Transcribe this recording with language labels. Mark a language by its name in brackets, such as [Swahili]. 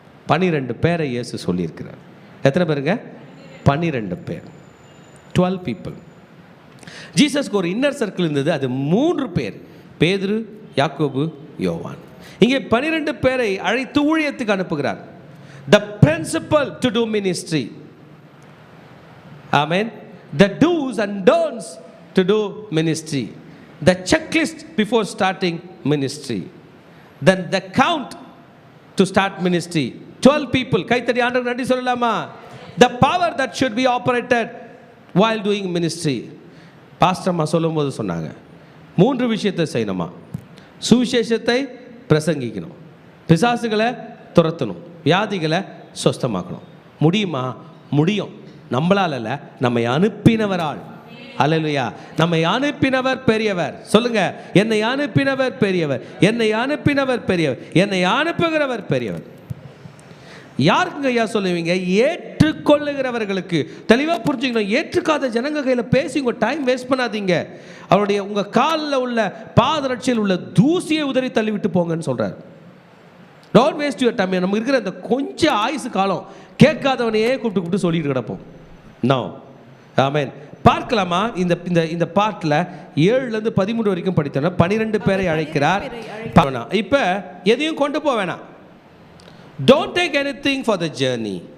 [Tamil] 12 பேரை இயேசு சொல்லியிருக்கிறார். எத்தனை பேருங்க? 12 பேர், 12 people. ஜீசஸ்க்கு ஒரு இன்னர் சர்க்கிள் இருந்தது, அது 3 பேர், பேதுரு, யாக்கோபு, யோவான். இங்கே 12 பேரை அழைத்து ஊழியத்துக்கு அனுப்புகிறார். [English] The principle to do ministry. Amen. The do's and don'ts to do ministry. The checklist before starting ministry. Then the count to start ministry. 12 people. [Tamil] கைத்தடி ஆண்டவருக்கு நன்றி சொல்லலாமா? [English] The power that should be operated while doing ministry. [Tamil] Pastor அம்மா சொல்லும்போது சொன்னாங்க 3 விஷயத்தை செய்யணுமா. சுவிசேஷத்தை பிரசங்கிக்கணும், பிசாசுகளை துரத்தணும், வியாதிகளை சொஸ்தமாக்கணும். முடியுமா? முடியும். நம்மளால் அல்ல, நம்மை அனுப்பினவரால். அல்லேலூயா. நம்மை அனுப்பினவர் பெரியவர். சொல்லுங்க, என்னை அனுப்பினவர் பெரியவர், என்னை அனுப்பினவர் பெரியவர், என்னை அனுப்புகிறவர் பெரியவர். யாருக்குங்க ஐயா சொல்லுவீங்க? ஏற்றுக்கொள்ளுகிறவர்களுக்கு. தெளிவாக புரிஞ்சுக்கணும். ஏற்றுக்காத ஜனங்க கையில் பேசி உங்கள் டைம் வேஸ்ட் பண்ணாதீங்க. அவருடைய உங்கள் காலில் உள்ள பாதரட்சியில் உள்ள தூசியை உதறி தள்ளிவிட்டு போங்கன்னு சொல்கிறார். [English] Don't waste your time. [Tamil] நமக்கு இருக்கிற இந்த கொஞ்சம் ஆயுசு காலம் கேட்காதவனையே கூப்பிட்டு சொல்லிட்டு கிடப்போம். நோ. ஆமென். பார்க்கலாமா? இந்த இந்த இந்த பாட்டில் 7லேருந்து 13 வரைக்கும் படித்தோன்னா 12 பேரை அழைக்கிறார். இப்போ எதையும் கொண்டு போக வேணாம். [English] Don't take anything for the journey.